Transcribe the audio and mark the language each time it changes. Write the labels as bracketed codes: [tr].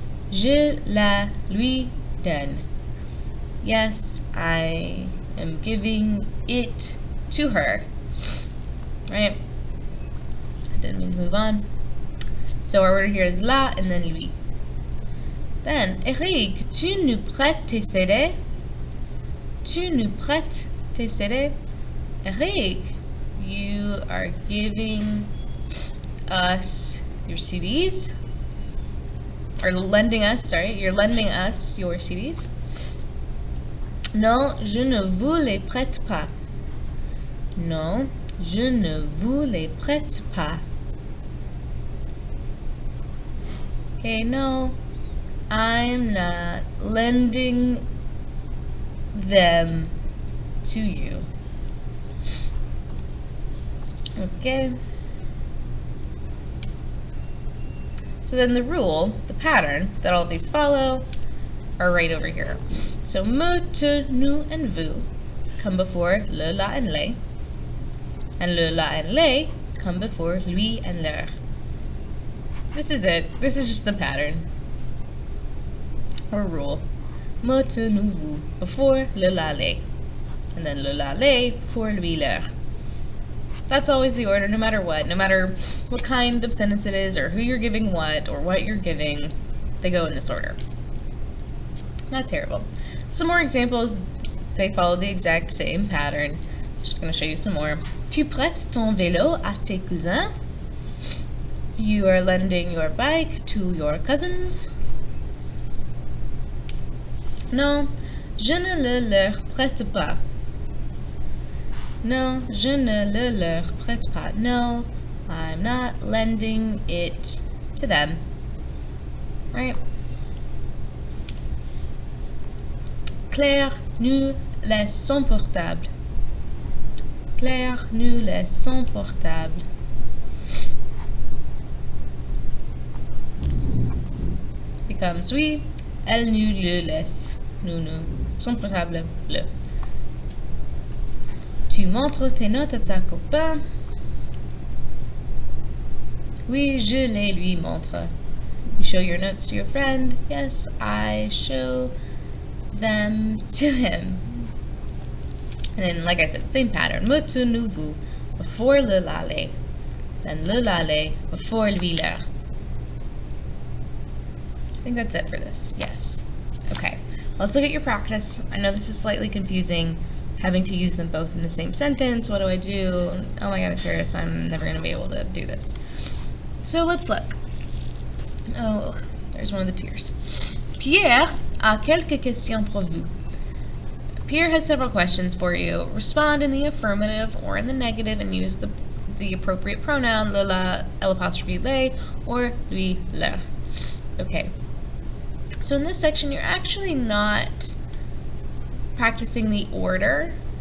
[fr] Je la lui donne. [en] Yes, I am giving it to her. Right? I didn't mean to move on. So our order here is la and then lui. [fr] Then, Eric, tu nous prêtes tes CD? Tu nous prêtes tes CD? [en] Eric, you are giving us your CDs? Or lending us, you're lending us your CDs? [fr] Non, je ne vous les prête pas. Non, je ne vous les prête pas. [en] Okay, no, I'm not lending them to you. Okay. So then the rule, the pattern that all of these follow are right over here. So me, tu, nous, and vous come before le, la, and les. And le, la, and les come before lui and leur. This is it. This is just the pattern. Or rule. Me, tu, nous, vous before le, la, les. And then le, la, les before lui, leur. That's always the order, no matter what. No matter what kind of sentence it is, or who you're giving what, or what you're giving, they go in this order. Not terrible. Some more examples, they follow the exact same pattern. Just going to show you some more. [fr] Tu prêtes ton vélo à tes cousins? [en] You are lending your bike to your cousins? [fr] Non, je ne le leur prête pas. No, je ne le leur prête pas. [en] No, I'm not lending it to them. Right? [fr] Claire nous laisse son portable. Claire nous laisse son portable. Becomes oui, elle nous le laisse. Nous, son portable, le. Tu montres tes notes à ta copain? Oui, je les lui montre. [en] You show your notes to your friend? Yes, I show them to him. And then, like I said, same pattern. Me, tu, nous, vous before le, la, les. Then le, la, les before lui, leur. I think that's it for this. Yes. Okay. Let's look at your practice. I know this is slightly confusing, having to use them both in the same sentence. What do I do? Oh my god, it's serious. I'm never going to be able to do this. So let's look. Oh, there's one of the tears. [fr] Pierre a quelques questions pour vous. [en] Pierre has several questions for you. Respond in the affirmative or in the negative and use the appropriate pronoun, le, la, l'apostrophe, les, or lui, leur. Okay. So in this section, you're actually not practicing the order.